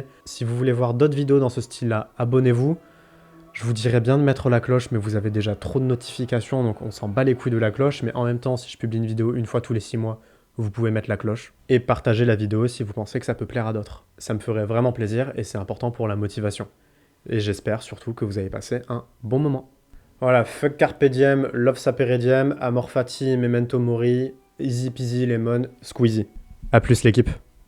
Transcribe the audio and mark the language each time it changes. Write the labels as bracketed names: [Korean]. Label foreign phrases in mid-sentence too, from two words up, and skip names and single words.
[French] Si vous voulez voir d'autres vidéos dans ce style-là, abonnez-vous. Je vous dirais bien de mettre la cloche, mais vous avez déjà trop de notifications, donc on s'en bat les couilles de la cloche. Mais en même temps, si je publie une vidéo une fois tous les 6 mois, vous pouvez mettre la cloche. Et partager la vidéo si vous pensez que ça peut plaire à d'autres. Ça me ferait vraiment plaisir et c'est important pour la motivation. Et j'espère surtout que vous avez passé un bon moment. [Latin] Voilà, fuck carpe diem, love sapere diem, amor fati, memento mori, [English] easy peasy lemon squeezy. [French] A plus l'équipe.